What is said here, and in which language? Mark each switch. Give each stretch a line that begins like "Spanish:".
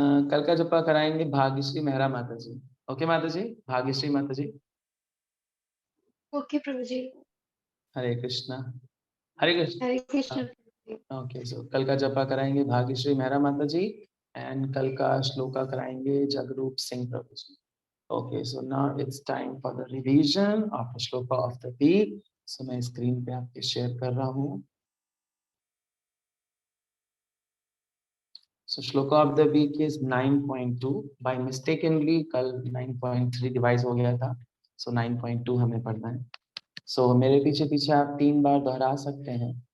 Hindi: कल का जपा कराएंगे भाग्यश्री मेहरा माता जी। ओके माता जी, भाग्यश्री माता जी। ओके प्रभु जी। हरे कृष्णा। हरे कृष्ण। हरे कृष्ण। ओके, सो कल का जपा कराएंगे भाग्यश्री मेहरा माता जी एंड कल का श्लोका कराएंगे जगरूप सिंह प्रभु जी।
English: Okay, so now it's time for the revision of the shloka of the week.
Hindi: So मैं स्क्रीन पे आपके शेयर कर रहा हूँ।
English: So shloka of the week is 9.2. By mistakenly
Hindi: कल 9.3 डिवाइस हो गया था, so 9.2 हमें पढ़ना है। So मेरे पीछे पीछे आप 3 बार दोहरा सकते हैं।